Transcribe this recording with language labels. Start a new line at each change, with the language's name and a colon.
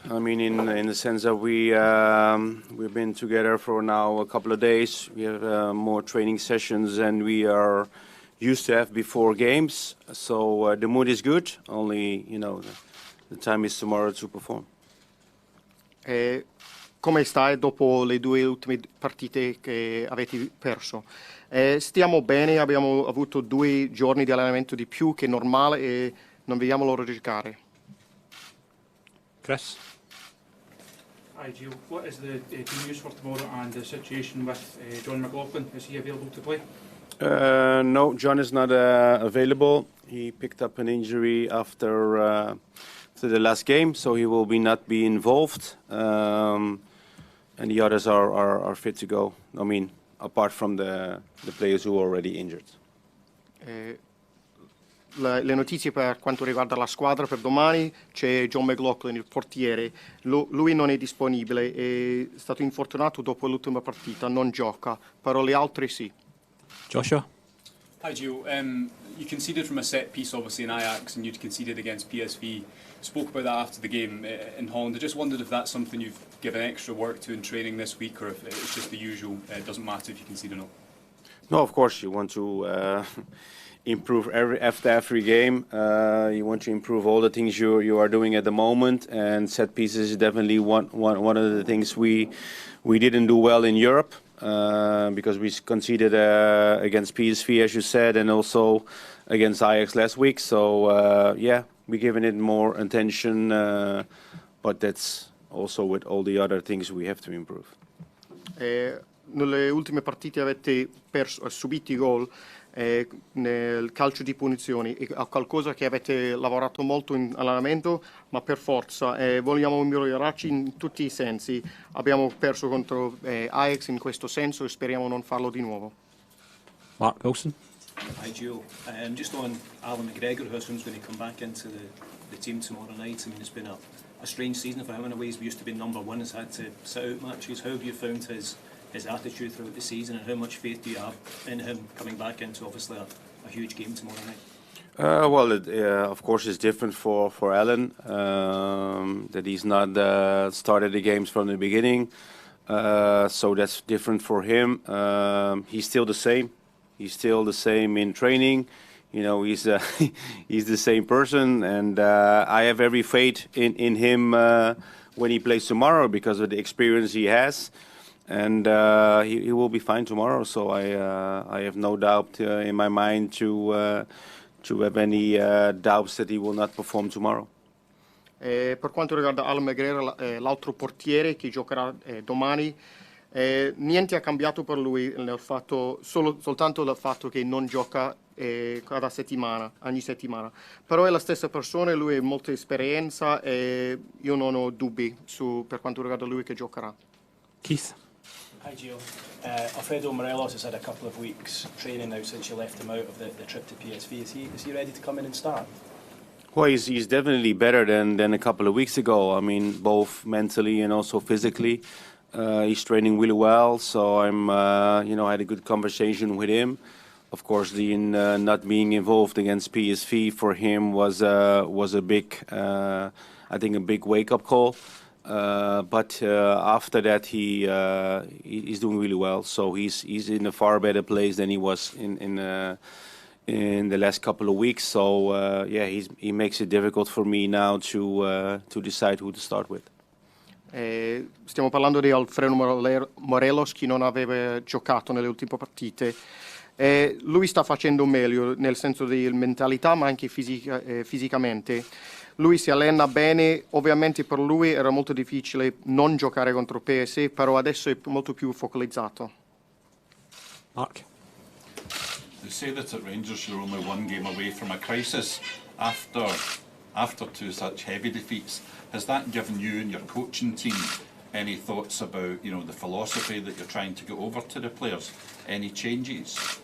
English: I mean, in the sense that we've been together for now a couple of days. We have more training sessions and we are used to have before games. So the mood is good. Only, you know, the time is tomorrow to perform.
Italian: Come stai dopo le due ultime partite che avete perso? Stiamo bene, abbiamo avuto 2 giorni di allenamento di più che normale e non vediamo l'ora di giocare.
English: Chris? Hi Gio, what is the team news for tomorrow and the situation with John McLaughlin? Is he available to play? No, John is not available. He picked up an injury after the last game, so he will not be involved. And the others are fit to go. I mean, apart from the players who are already injured.
Italian: Le notizie per quanto riguarda la squadra per domani, c'è John McLaughlin, il portiere. Lui non è disponibile, è stato infortunato dopo l'ultima partita, non gioca, però le altre sì.
English: Joshua? Hi Gio, you conceded from a set piece obviously in Ajax and you'd conceded against PSV. Spoke about that after the game in Holland. I just wondered if that's something you've given extra work to in training this week or if it's just the usual, it doesn't matter if you concede or not. No, of course you want to improve after every game. You want to improve all the things you are doing at the moment, and set pieces is definitely one of the things we didn't do well in Europe. Because we conceded against PSV, as you said, and also against Ajax last week. So, yeah, we're giving it more attention, but that's also with all the other things we have to improve.
Italian: Nelle ultime partite avete subito i gol nel calcio di punizioni, è qualcosa che avete lavorato molto in allenamento, ma per forza vogliamo migliorarci in tutti i sensi. Abbiamo perso contro Ajax in questo senso e speriamo non farlo di nuovo.
English: Mark Wilson? Hi Gio, just on Alan McGregor, who assumes going to come back into the team tomorrow night. I mean, it's been a strange season for him in a ways. We used to be #1, has had to sit out matches. How have you found his attitude throughout the season, and how much faith do you have in him coming back into obviously a huge game tomorrow night? Well, of course, it's different for Alan that he's not started the games from the beginning, so that's different for him. He's still the same. He's still the same in training. You know, he's the same person, and I have every faith in him when he plays tomorrow because of the experience he has. And he will be fine tomorrow, so I have no doubt in my mind to have any doubts that he will not perform tomorrow.
Italian: Per quanto riguarda Alan McGregor, l'altro portiere che giocherà domani, niente ha cambiato per lui, soltanto il fatto che non gioca cada settimana, ogni settimana. Però è la stessa persona, lui ha molta esperienza e io non ho dubbi per quanto riguarda lui che giocherà.
English: Keith? Hi Gio, Alfredo Morelos has had a couple of weeks training now since you left him out of the trip to PSV. Is he ready to come in and start? Well, he's definitely better than a couple of weeks ago. I mean, both mentally and also physically. He's training really well, so I'm, I had a good conversation with him. Of course, the not being involved against PSV for him was a big, I think, a big wake-up call. But after that, he's doing really well. So he's in a far better place than he was in the last couple of weeks. So yeah, he makes it difficult for me now to decide who to start with.
Italian: Stiamo parlando di Alfredo Morelos, che non aveva giocato nelle ultime partite. Lui sta facendo meglio nel senso di mentalità, ma anche fisicamente. Lui si allena bene, ovviamente per lui era molto difficile non giocare contro PSV, però adesso è molto più focalizzato.
English: Mark? They say that at Rangers you're only one game away from a crisis after two such heavy defeats. Has that given you and your coaching team any thoughts about, the philosophy that you're trying to get over to the players? Any changes?